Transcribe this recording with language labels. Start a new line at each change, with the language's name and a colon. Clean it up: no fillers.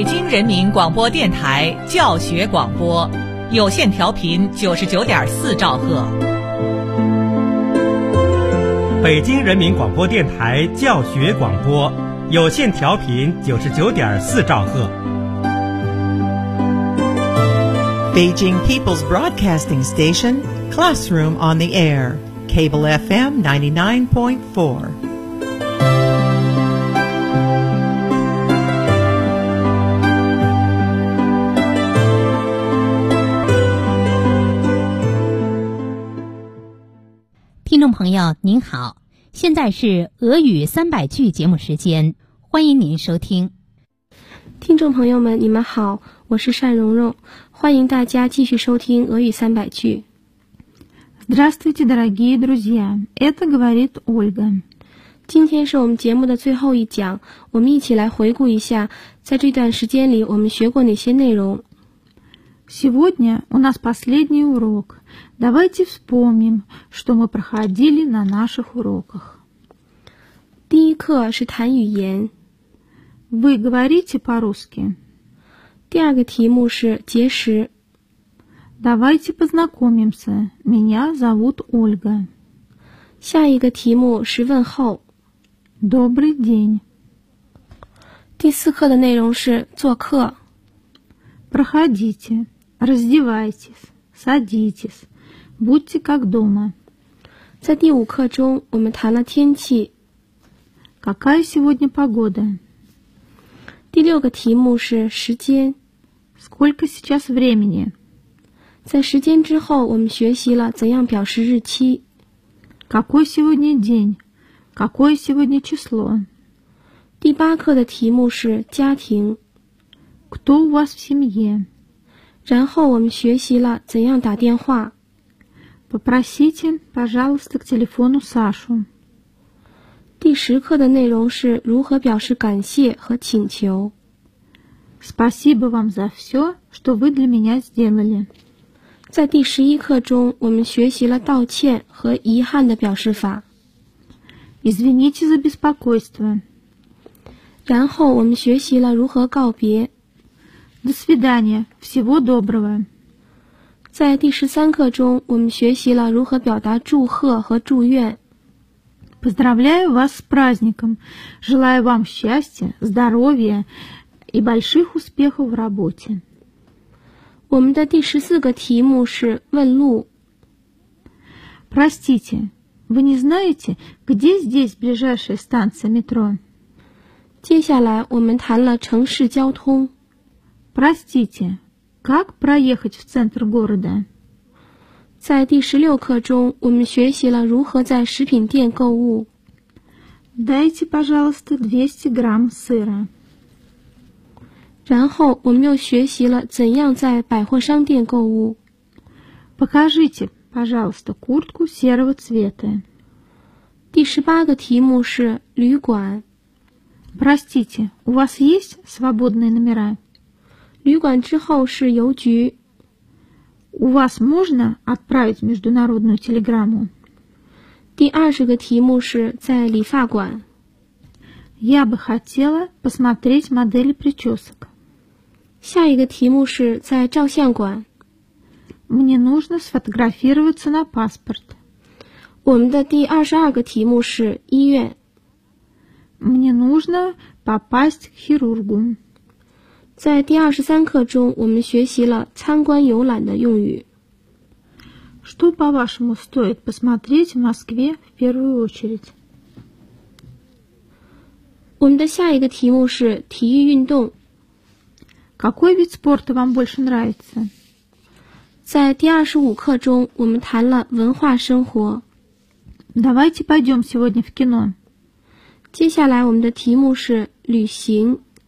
Chinese: 人民广播电台教学广播，有线调频99.4兆赫。北京人民广播电台教学广播，有线调频99.4兆赫。
English: Beijing People's Broadcasting Station, Classroom on the Air, Cable FM 99.4.
Chinese: 朋友您好，现在是俄语300句节目时间，欢迎您收听。听众朋友们你们好，我是单蓉蓉，欢迎大家继续收听俄语300句。
Russian: Здравствуйте, дорогие друзья, это говорит Ольга.
Chinese: 今天是我们节目的最后一讲，我们一起来回顾一下在这段时间里我们学过哪些内容。
Russian: Сегодня у нас последний урок. Давайте вспомним, что мы проходили на наших уроках.
Chinese: 第一课是谈语言。
Russian: Вы говорите по-русски.
Chinese: 第二个题目是节食。
Russian: Давайте познакомимся. Меня зовут Ольга.
Chinese: 下一个题目是问候。
Russian: Добрый день.
Chinese: 第四课的内容是做客。
Russian: Проходите. Раздевайтесь, садитесь, будьте как дома.
Chinese: 在第五课中我们谈了天气。
Russian: Какая сегодня погода?
Chinese: 第六个题目是时间。
Russian: Сколько сейчас времени?
Chinese: 在时间之后我们学习了怎样表示日期。
Russian: Какой сегодня день? Какое сегодня число?
Chinese: 第八课的题目是家庭。
Russian: Кто у вас в семье?
Chinese: 然后我们学习了怎样打电话。
Russian: Попросите, пожалуйста, к телефону Сашу.
Chinese: 第十课的内容是如何表示感谢和请求。
Russian: Спасибо вам за все, что вы для меня сделали.
Chinese: 在第十一课中我们学习了道歉和遗憾的表示法。
Russian: Извините за беспокойство.
Chinese: 然后我们学习了如何告别。
Russian: До свидания, всего доброго.
Chinese: 在第十三课中我们学习了如何表达祝贺和祝愿。
Russian: Поздравляю вас с праздником. Желаю вам счастья, здоровья и больших успехов в работе.
Chinese: 我们的第十四个题目是问路。
Russian: Простите, вы не знаете, где здесь ближайшая станция метро?
Chinese: 接下来我们谈了城市交通。
Russian: Простите, как проехать в центр города?
Chinese: 在第十六课中我们学习了如何在食品店购物。
Russian: Дайте, пожалуйста, 200 грамм сыра.
Chinese: 然后我们又学习了怎样在百货商店购物。
Russian: Покажите, пожалуйста, куртку серого цвета.
Chinese: 第十八个题目是旅馆。
Russian: Простите, у вас есть свободные номера?
Chinese: 旅馆之后是邮局。
Russian: У вас можно отправить международную телеграмму?
Chinese: 第二十个题目是在理发馆。
Russian: Я бы хотела посмотреть модели причесок.
Chinese: 下一个题目是在照相馆。
Russian: Мне нужно сфотографироваться на паспорт.
Chinese: 我们的第二十二个题目是医院。
Russian: Мне нужно попасть к хирургу.
Chinese: 在第二十三课中我们学习了参观游览的用语。
Russian: Что, по-вашему, стоит посмотреть в Москве в первую очередь?
Chinese: 我们的下一个题目是体育运动。
Russian: Какой вид спорта вам больше нравится?
Chinese: 在第二十五课中我们谈了文化生活。
Russian: Давайте пойдем сегодня в кино.
Chinese: 接下来我们的题目是旅行。